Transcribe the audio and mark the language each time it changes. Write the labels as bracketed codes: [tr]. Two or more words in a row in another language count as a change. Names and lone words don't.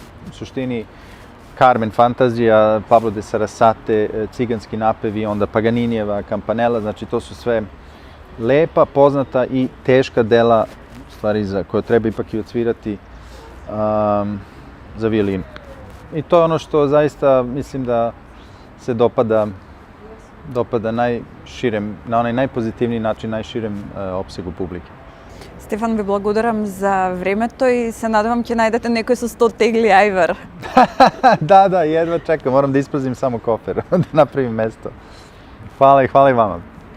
[sr] U suštini Carmen Fantazija, Pablo de Sarasate, ciganski napevi, onda Paganinijeva Campanella, znači to su sve lepa, poznata i teška dela, u stvari koje treba ipak i odsvirati za violinu. I to je ono što zaista mislim da se dopada najširem, na onaj najpozitivniji način, najširem opsegu publike. [mk] Стефан, ви благодарам за времето и се надевам ќе најдете некој со 100 тегли ајвар. [sr] Da, jedva čekam, moram da isprazim samo kofer, da napravim mesto. Hvala i vama.